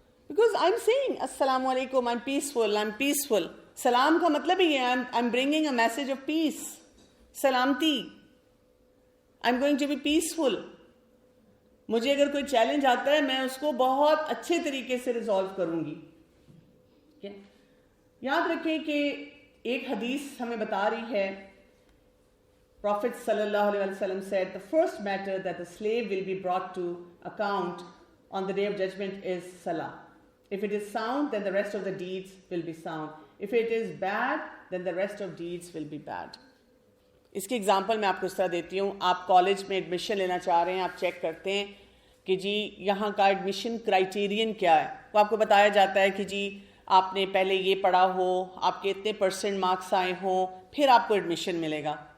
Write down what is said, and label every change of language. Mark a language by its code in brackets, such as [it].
[en] Because I am saying السلام علیکم، I am peaceful. [ur] سلام کا مطلب ہی ہے [en] I am bringing a message of peace, سلامتی. I am going to be peaceful. [ur] مجھے اگر کوئی چیلنج آتا ہے میں اس کو بہت اچھے طریقے سے ریزالو کروں گی. یاد رکھیں کہ ایک حدیث ہمیں بتا رہی ہے، [en] Prophet sallallahu alaihi wasallam said, the first matter that the slave will be brought to account on the day of judgment is salah. If it is sound, then the rest of the deeds will be sound. If it is bad, then the rest of deeds will be bad. [ur] اس کی example میں آپ کو اس طرح دیتی ہوں. آپ college میں admission لینا چاہ رہے ہیں، آپ چیک کرتے ہیں کہ جی یہاں کا ایڈمیشن کرائیٹیرین کیا ہے. وہ آپ کو بتایا جاتا ہے کہ جی آپ نے پہلے یہ پڑھا ہو، آپ کے اتنے % مارکس آئے ہوں، پھر آپ کو ایڈمیشن ملے گا.